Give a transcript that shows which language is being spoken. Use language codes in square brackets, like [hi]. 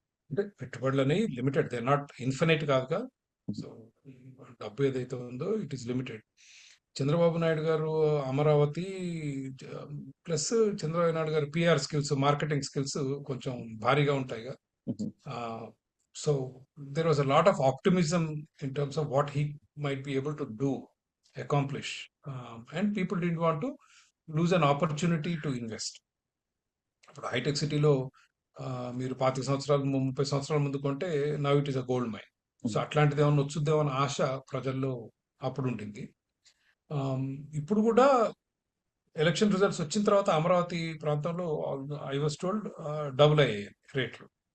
[te] అంటే పెట్టుబడులనేవి limited. [en] they are not infinite [te] కాదుగా. హుహు. సో, డబ్బు ఏదైతే ఉందో [en] It is limited. [te] Chandrababu Naidu గారు అమరావతి జ ప్లస్ చంద్రబాబు నాయుడు గారి పీఆర్ స్కిల్స్, మార్కెటింగ్ స్కిల్స్ కొంచెం భారీగా ఉంటాయిగా. హుహు. [en] Uh, so there was a lot of optimism in terms of what he might be able to do, accomplish, and people didn't want to lose an opportunity to invest. [te] ఇప్పుడు hitech సిటీలో మీరు 25 సంవత్సరాలు 30 సంవత్సరాల ముందు కొంటే [en] Now it is a gold mine. So hmm. [te] అట్లాంటిది ఏమన్నా వచ్చుద్దేమో అన్న ఆశ ప్రజల్లో అప్పుడు ఉండింది. Um, ఇప్పుడు కూడా ఎలక్షన్ రిజల్ట్స్ వచ్చిన తర్వాత అమరావతి ప్రాంతంలో [en] I was told [te] డబుల్ అయ్యాయి రేట్లు,